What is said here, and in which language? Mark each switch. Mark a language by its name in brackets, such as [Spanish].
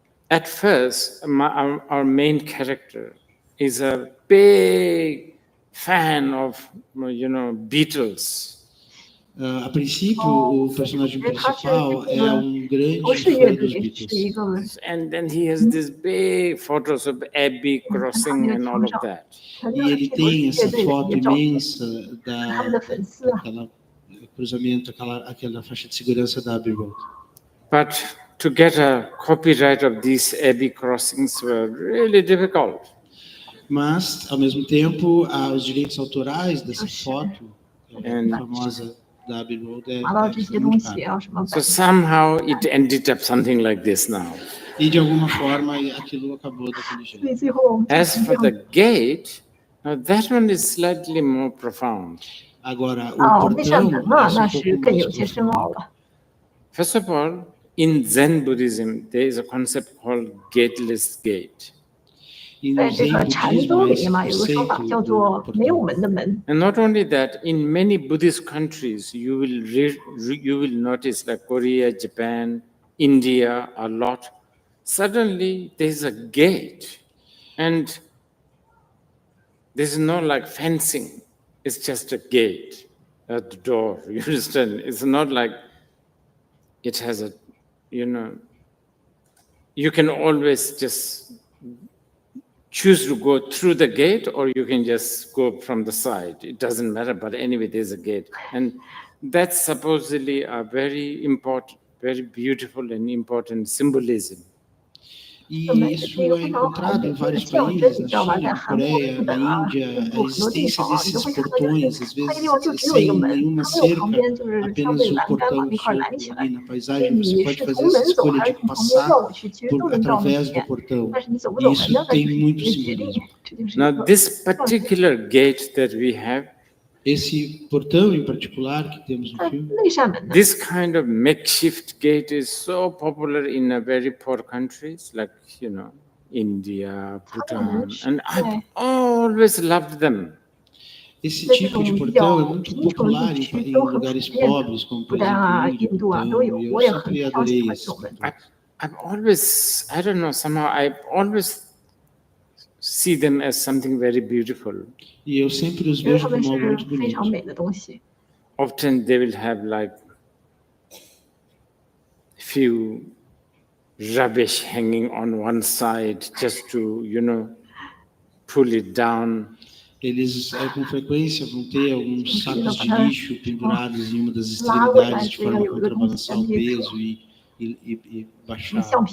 [English] At first, our main character is a big fan of, Beatles. [Portuguese] A princípio, o personagem principal é grande fã dos Beatles. [English] And then he has these big photos of Abbey crossing and all of that. [Portuguese] E ele tem essa foto imensa daquela cruzamento, aquela faixa de segurança da Abbey Road. [English] But to get a copyright of these Abbey crossings were really difficult. [Portuguese] Mas, ao mesmo tempo, os direitos autorais dessa foto famosa da Abbey Road é muito caro. [English] So somehow it ended up something like this now. [Portuguese] E de alguma forma aquilo acabou daquele jeito. [English] As for the gate, now that one is slightly more profound. [Portuguese] Agora, o portão é um pouco mais profundo. [English] First of all, in Zen Buddhism, there is a concept called gateless gate. [Portuguese] E no Zen budismo, esse conceito do portão. [English] And not only that, in many Buddhist countries, you will notice, like Korea, Japan, India, a lot. Suddenly, there is a gate, and there's no like fencing. It's just a gate at the door. You understand? It's not like it has a, you can always just choose to go through the gate, or you can just go from the side. It doesn't matter, but anyway, there's a gate. And that's supposedly a very important, very beautiful and important symbolism. [Portuguese] E isso é encontrado em vários países, na China, na Coreia, na Índia, a existência desses portões, às vezes sem nenhuma cerca, apenas um portão solto ali na paisagem. Você pode fazer essa escolha de passar através do portão. E isso tem muito simbolismo. [English] Now, this particular gate that we have, [Portuguese] esse portão em particular que temos no filme, [English] this kind of makeshift gate is so popular in a very poor countries like, India, Bhutan, and I've always loved them. [Portuguese] Esse tipo de portão é muito popular em lugares pobres, como por exemplo Índia, Butão, e eu sempre adorei esse portão. [English] I've always, I don't know, somehow I always see them as something very beautiful. [Portuguese] E eu sempre os vejo como algo muito bonito. [English] Often they will have like few rubbish hanging on one side just to, pull it down. [Portuguese] Eles, com frequência, vão ter alguns sacos de lixo pendurados em uma das extremidades de forma a contrabalançar o peso e baixar.